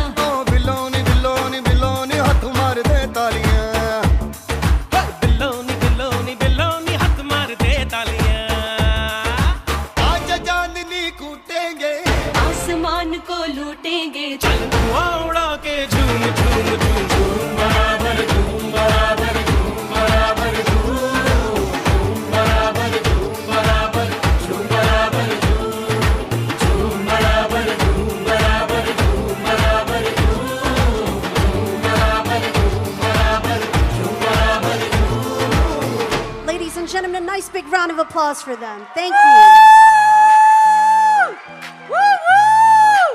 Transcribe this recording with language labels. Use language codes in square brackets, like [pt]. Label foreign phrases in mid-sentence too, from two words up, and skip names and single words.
[hi] बिलोनी बिलोनी बिलोनी हाथ मार दे तालियां बिलोनी बिलोनी बिलोनी हाथ मार दे तालियां आज चांदनी कूटेंगे आसमान को लूटेंगे चल धुआं उड़ा के झूम झूम झूम झूम बराबर झूम बराबर झूम बराबर झूम बराबर झूम बराबर झूम बराबर झूम बराबर झूम बराबर झूम बराबर झूम बराबर झूम बराबर झूम बराबर [en] Ladies and gentlemen, a nice big round of applause for them. Thank you. Woo woo!